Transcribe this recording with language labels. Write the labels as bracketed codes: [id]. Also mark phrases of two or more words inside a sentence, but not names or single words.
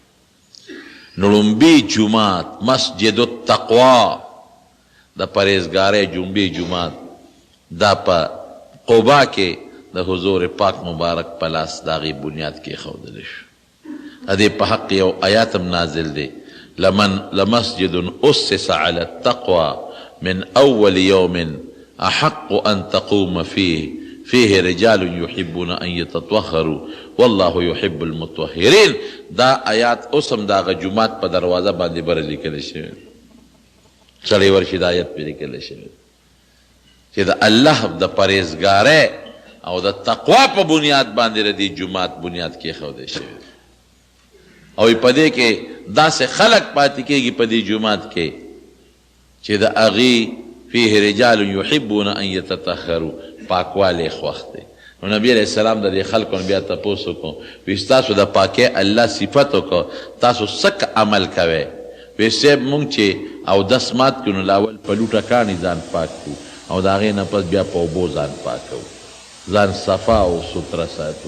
[ps] نو لومبي جومات مسجد التقوا د پرهیزګارۍ جومبي جومات دا په قبا کې د حضور پاک مبارک په لاس د هغې بنیاد کېښودلی شو د دې په حق یو آیات هم نازل دی [ar] لمسجد اسس على التقوى من اول يوم احق ان تقوم فيه رجال يحبون ان يتطهروا والله يحب المطهرين [ps] دا آیات اوس هم د هغه جومات په دروازه باندې بره لیکلی شوی سړی ورشي د آیت پرې لیکلی شوی چې د الله د پرهیزګارۍ او د تقوا په بنیاد باندې د دې جومات بنیاد کېښودی شوی او په دې کې داسې خلک پاتې کېږي په دې جومات کې چې د هغې [ar] فيه رجال يحبون ان يتطهروا [ps] پاکوالی خوښ دی نو نبی [ar] علیہ السلام [ps] د دې خلکو بیا تپوس وکړو وایي ستاسو د پاکۍ الله صفت وکړو تاسو څه عمل کوئ وایي صاحب مونږ چې اودس مات کړو نو لاول په لوټه کاڼي ځان پاک کړو او د هغې نه پس بیا په اوبو ځان پاکوو ځان صفا او ستره ساتو